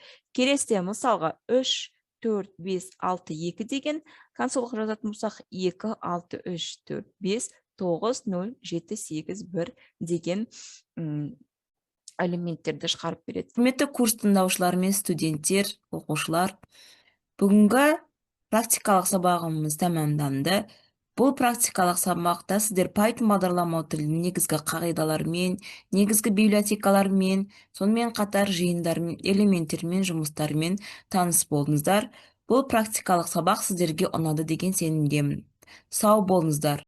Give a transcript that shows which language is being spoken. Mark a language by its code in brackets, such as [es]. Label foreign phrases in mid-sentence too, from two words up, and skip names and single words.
[kk] Келесіде мысалға 3, 4, 5, 6, 2 деген консольға жазатын болсақ, 2, 6, 3, 4, 5, 9, 0, 7, 8, 1 деген элементтерді шығарып береді. Құрметті курс тыңдаушылар мен студенттер, оқушылар, бүгінгі практикалық сабағымыз тәмамданды. [ky] Бул практикалык сабакта сиздер Python бағдарламау тилинин негизги кагыйдалары менен, негизги библиотекалары менен, сонун менен катар жыйындар менен, элементтер менен, жумуштар менен тааныш болдуңуздар. Бул практикалык сабак сиздерге унады деген сенімдемін. Сау болуңуздар.